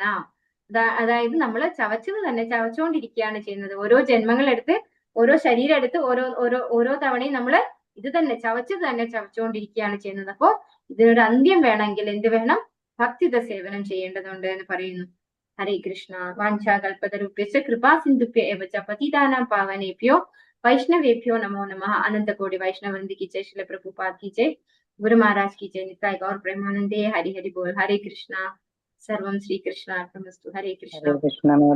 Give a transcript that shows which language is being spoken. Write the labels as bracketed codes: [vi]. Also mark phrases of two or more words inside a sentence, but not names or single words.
[ml] അതായത് നമ്മൾ ചവച്ചത് തന്നെ ചവച്ചുകൊണ്ടിരിക്കുകയാണ് ചെയ്യുന്നത്. ഓരോ ജന്മങ്ങളെടുത്ത് ഓരോ ശരീരം എടുത്ത് ഓരോ തവണയും നമ്മൾ ഇത് തന്നെ ചവച്ചത് തന്നെ ചവച്ചുകൊണ്ടിരിക്കുകയാണ് ചെയ്യുന്നത്. അപ്പോ ഇതിനൊരു അന്ത്യം വേണമെങ്കിൽ എന്ത് വേണം? ഭക്തിയുത സേവനം ചെയ്യേണ്ടതുണ്ട് എന്ന് പറയുന്നു. [sa] ഹരേ കൃഷ്ണ. വാഞ്ചാകൽപതരുഭ്യശ്ച കൃപാ സിന്ധുഭ്യ ഏവ ച പതിതാനാം പാവനേഭ്യോ വൈഷ്ണവേഭ്യോ നമോ നമഃ. [hi] अनन्तकोटि वैष्णववृन्द की जय, श्रील प्रभुपाद की जय, गुरु महाराज की जय, निताय गौर प्रेमानंदे. हरि हरि बोल. हरे कृष्णा. [sa] सर्वं श्री कृष्णार्पणमस्तु. हरे कृष्णा.